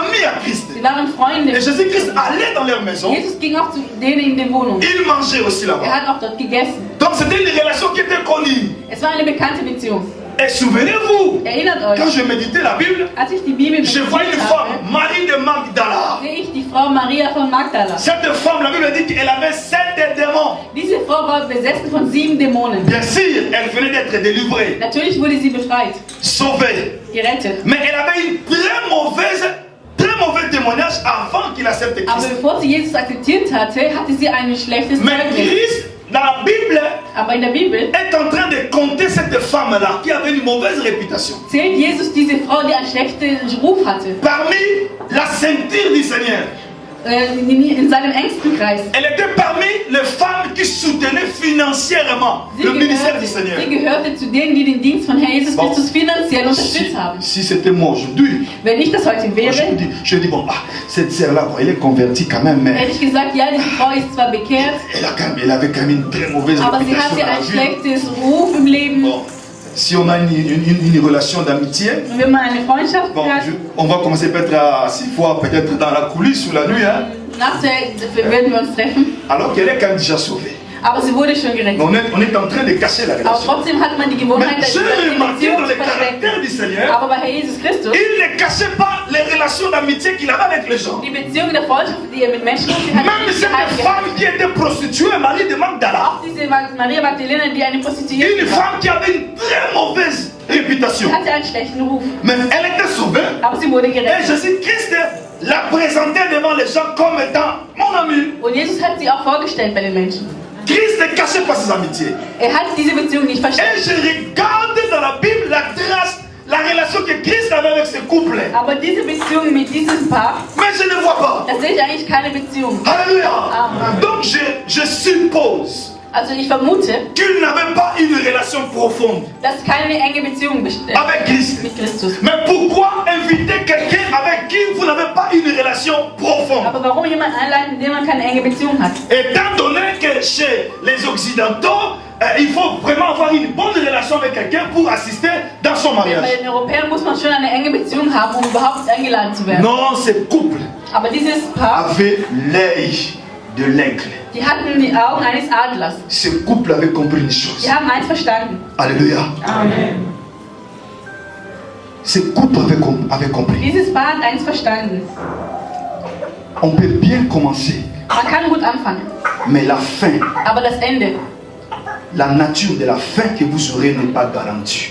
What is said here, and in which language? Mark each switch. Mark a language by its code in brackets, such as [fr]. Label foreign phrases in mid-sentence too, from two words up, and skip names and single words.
[fr] amis à Christ. [de] Sie waren Freunde. [fr] Et Jésus-Christ allait dans leur maison. [de] Jesus ging auch zu denen in die Wohnung. [fr] Il mangeait aussi [de] Er [fr] là-bas. [de] hat auch dort gegessen. [fr] Donc c'était une relation qui était connue. [de] Es war eine bekannte Beziehung. [fr] Et souvenez-vous, [de] Erinnert [fr] quand [de] euch, [fr] je méditais la Bible, [de] als ich die Bibel [fr] je vois une [de] meditiert [fr] femme, [de] habe, [fr] Marie de Magdala. [de] sehe ich die Frau Maria von Magdala. [fr] Cette femme, la Bible dit qu'elle avait 7 démons. [de] Diese Frau war besessen von 7 Dämonen. [fr] Bien sûr, elle venait d'être délivrée, [de] Natürlich wurde sie befreit, [fr] sauvée. [de] gerettet. [fr] Mais elle avait une très mauvais témoignage avant qu'il accepte [de] Aber [fr] Christ. [de] bevor sie Jesus akzeptiert hatte, hatte sie ein schlechtes [fr] Mais [de] Zeugnis. [fr] Christ, dans la Bible, [de] Aber in der Bibel [fr] est en train de compter cette femme-là qui avait une mauvaise réputation. [de] zählt Jesus diese Frau, die einen schlechten Ruf hatte, [fr] Parmi la ceinture du Seigneur, [de] in seinem engsten Kreis. [fr] elle était parmi les femmes qui soutenaient financièrement le ministère du Seigneur. [de] Sie gehörte zu denen, die den Dienst von Herrn Jesus [fr] Bon. [de] Christus finanziell [fr] Si, [de] unterstützt haben. [fr] si c'était moi aujourd'hui, [de] Wenn ich das heute wäre, [fr] je dis bon, cette sœur-là, bon, elle est convertie quand même, mais [de] hätte ich gesagt, ja, diese Frau ist zwar bekehrt, [fr] elle avait quand même une très mauvaise [de] aber sie [fr] réputation [de] hatte [fr] dans la [de] ein [fr] vie. [de] schlechtes Ruf im Leben. [fr] Bon, si on a une relation d'amitié, [de] Und wenn man eine Freundschaft [fr] bon, [de] hat, [fr] on va commencer peut-être à 6 fois, peut-être dans la coulisse ou la nuit, hein, [de] nach der werden wir uns treffen. [fr] alors qu'elle est quand même déjà sauvée. [de] Aber sie wurde schon gerettet. [fr] On est en train de cacher la [de] Aber [fr] relation. [de] trotzdem hat man die Gewohnheit, [fr] Mais j'ai remarqué dans les caractères caractère du Seigneur, [de] Aber bei Herr Jesus Christus, [fr] il ne cachait pas les relations d'amitié qu'il avait avec les gens. [de] die Beziehung der Freundschaft, die er mit Menschen hat, die hat [fr] Même [de] er [fr] cette [de] geheim gehalten. [fr] femme qui était prostituée, Marie de Magdala, [de] Auch diese Maria Magdalena, die eine Prostituierte [fr] une [de] war, [fr] femme qui avait une très mauvaise réputation. [de] die hatte einen schlechten Ruf. [fr] Mais elle était sauvée. [de] Aber sie wurde [fr] Et [de] gerettet. [fr] Jésus-Christ l'a présentée devant les gens comme étant mon ami. [de] Und Jesus hat sie auch vorgestellt bei den Menschen. [fr] Christ ne cachait pas ses amitiés. [de] Er hat diese Beziehung nicht verstanden. [fr] Et je regarde dans la Bible la trace, la relation que Christ avait avec ce couple. [de] Aber diese Beziehung mit diesem Paar, [fr] Mais je ne vois pas. [de] da sehe ich eigentlich keine Beziehung. [fr] Alléluia. [de] Amen. [fr] Donc je suppose [de] Also ich vermute, [fr] qu'il n'avait pas une relation profonde [de] dass keine enge Beziehung besteht [fr] avec Christ. [de] mit Christus. [fr] Mais pourquoi inviter quelqu'un avec qui vous n'avez pas une relation profonde? [de] Aber warum jemand einladen, mit dem man keine enge Beziehung hat? [fr] Étant donné que chez les Occidentaux, il faut vraiment avoir une bonne relation avec quelqu'un pour assister dans son mariage. [de] Bei den Europäern muss man schon eine enge Beziehung haben, um überhaupt eingeladen zu werden. [fr] Non, ce couple [de] Aber dieses Paar, [fr] avait l'œil de l'aigle. [de] die hatten die Augen eines Adlers. [fr] Ce couple avait compris une chose. [de] Die haben eins verstanden. [fr] Alléluia. [de] Amen. [fr] Ce couple avait compris. [de] Dieses Paar hat eins verstanden. [fr] On peut bien commencer, [de] Man kann gut anfangen, [fr] mais la fin, [de] aber das Ende, [fr] la nature de la fin que vous aurez n'est pas garantie.